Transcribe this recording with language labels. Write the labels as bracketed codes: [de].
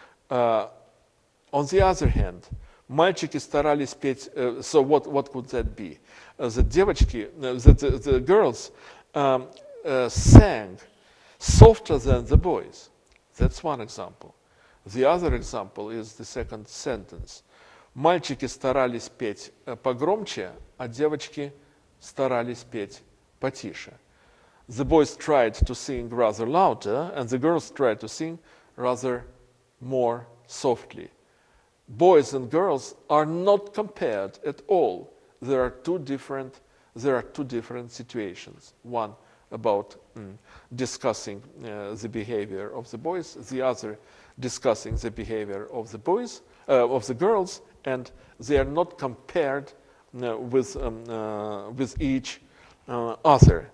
[en] On the other hand, [ru] мальчики старались петь. [en] So what could that be? The девочки, the girls sang softer than the boys. That's one example. The other example is the second sentence. [ru] Мальчики старались петь погромче, а девочки старались петь потише. [en] The boys tried to sing rather louder, and the girls tried to sing rather more softly. Boys and girls are not compared at all. There are two different situations. One about discussing the behavior of the boys, the other discussing the behavior of the boys, of the girls, and they are not compared with each other.